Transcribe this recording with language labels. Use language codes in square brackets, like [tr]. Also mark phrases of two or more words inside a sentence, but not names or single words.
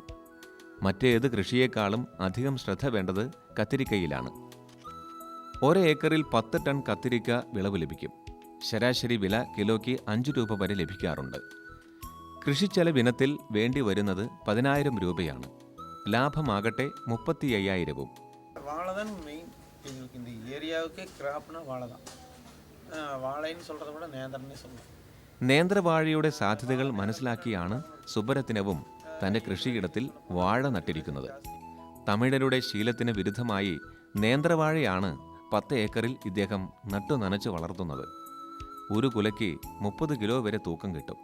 [ml] മറ്റേത് കൃഷിയേക്കാളും അധികം ശ്രദ്ധ വേണ്ടത് കത്തിരിക്കയിലാണ്. ഒരേക്കറിൽ 10 ടൺ കത്തിരിക്ക വിളവ് ലഭിക്കും. ശരാശരി വില കിലോയ്ക്ക് 5 രൂപ വരെ ലഭിക്കാറുണ്ട്. കൃഷിച്ചെലവിനത്തിൽ വേണ്ടി വരുന്നത് 10,000 രൂപയാണ്. ലാഭമാകട്ടെ 35,000-ഉം. [ta] வாழை தான் மெயின். எங்களுக்கு இந்த ஏரியாவுக்கே கிராப்னா வாழை தான். வாழைன்னு சொல்கிறத விட நேந்திரன்னே சொல்லலாம். [ml] നേന്ത്രവാഴയുടെ സാധ്യതകൾ മനസ്സിലാക്കിയാണ് സുബ്ബരത്നവും തൻ്റെ കൃഷിയിടത്തിൽ വാഴ നട്ടിരിക്കുന്നത്. തമിഴരുടെ ശീലത്തിന് വിരുദ്ധമായി നേന്ത്രവാഴയാണ് 10 ഏക്കറിൽ ഇദ്ദേഹം നട്ടുനനച്ച് വളർത്തുന്നത്. ഒരു കുലയ്ക്ക് 30 കിലോ വരെ തൂക്കം കിട്ടും.